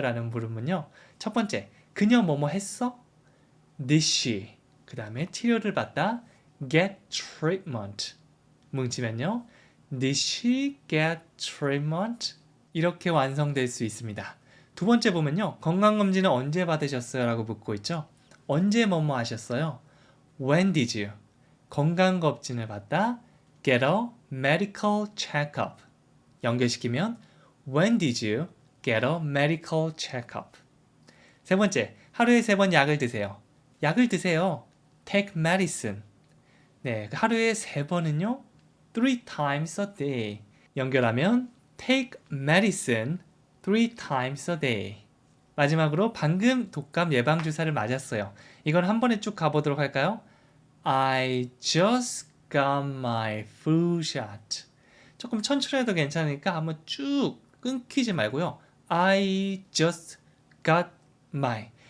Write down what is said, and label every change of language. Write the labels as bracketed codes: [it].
[ko] 라는 물음은요. 첫 번째, 그녀 뭐뭐 했어? [en] Did she? [ko] 그 다음에 치료를 받다 [en] get treatment. [ko] 뭉치면요. [en] Did she get treatment? [ko] 이렇게 완성될 수 있습니다. 두 번째 보면요. 건강검진은 언제 받으셨어요? 라고 묻고 있죠. 언제 뭐뭐 하셨어요? [en] When did you? [ko] 건강검진을 받다 [en] get a medical checkup. [ko] 연결시키면 [en] When did you get a medical checkup? [ko] 세 번째, 하루에 3번 약을 드세요. 약을 드세요. [en] Take medicine. [ko] 네, 하루에 3번은요. [en] 3 times a day. [ko] 연결하면 [en] take medicine 3 times a day. [ko] 마지막으로 방금 독감 예방주사를 맞았어요. 이건 한 번에 쭉 가보도록 할까요? [en] I just got my flu shot. [ko] 조금 천천히 해도 괜찮으니까 한번 쭉 끊기지 말고요. [en] I just got my.